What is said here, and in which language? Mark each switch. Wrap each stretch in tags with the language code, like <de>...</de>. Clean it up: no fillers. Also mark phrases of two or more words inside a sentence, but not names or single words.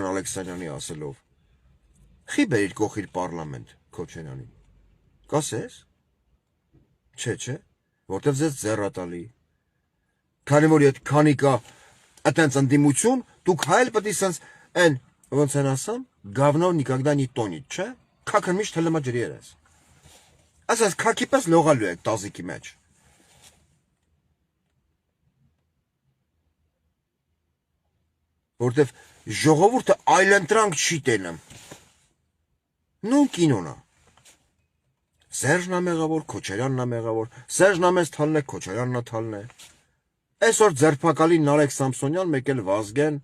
<hy>Ալեքսանյանի ասելով։ Խի բերիր կողիր պարլամենտ Քոչյանին։ Կասես։ Չէ, որտեվ ձեզ ձեռատալի։ Քանի որ այդ քանի կա այտենց ընդդիմություն, դուք հայել պետք է սենց այն ոնց են ասում,</hy> <ru>говно никогда не тонет,</ru> <hy>չէ։ Քաքն միշտ հլմա ջրի երես։ Ասես քաքի պես լողալու եք տազիկի մեջ։ Որտեվ ժողովուրդը այլընտրանք չի տենում։ Նույն կինոնա։ Սերժն է մեղավոր, Քոչարյանն է մեղավոր, Սերժն է մեզ թալն է, Քոչարյանն է թալն է։ Այսօր ձերբակալի Նարեկ Սամսոնյան, մեկ էլ Վազգեն,</hy>